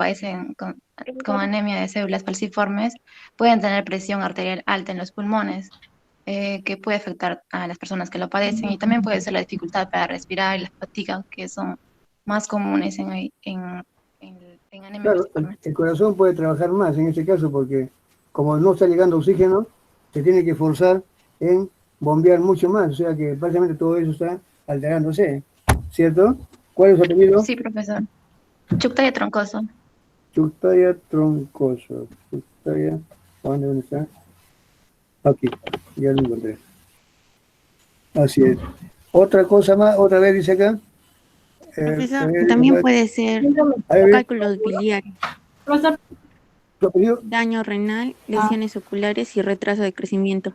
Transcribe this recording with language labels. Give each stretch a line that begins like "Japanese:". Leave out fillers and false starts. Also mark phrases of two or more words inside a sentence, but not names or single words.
Spanish: padecen con anemia de células falciformes pueden tener presión arterial alta en los pulmones, que puede afectar a las personas que lo padecen, y también puede ser la dificultad para respirar y la fatiga, que son más comunes en anemia Claro, falciforme. el corazón puede trabajar más en este caso porque como no está llegando oxígeno, se tiene que forzar en bombear mucho más. O sea que básicamente todo eso está alterándose, ¿cierto? ¿Cuál es su apellido? Sí, profesor. Chuctaya troncoso. Chuctaya troncoso. Chuctaya, ¿dónde está? Aquí, ya lo encontré. Así es. Otra cosa más, otra vez dice acá. Profesor, también puede ser cálculos biliares, Profesor, ¿Su apellido? daño renal, lesiones oculares y retraso de crecimiento.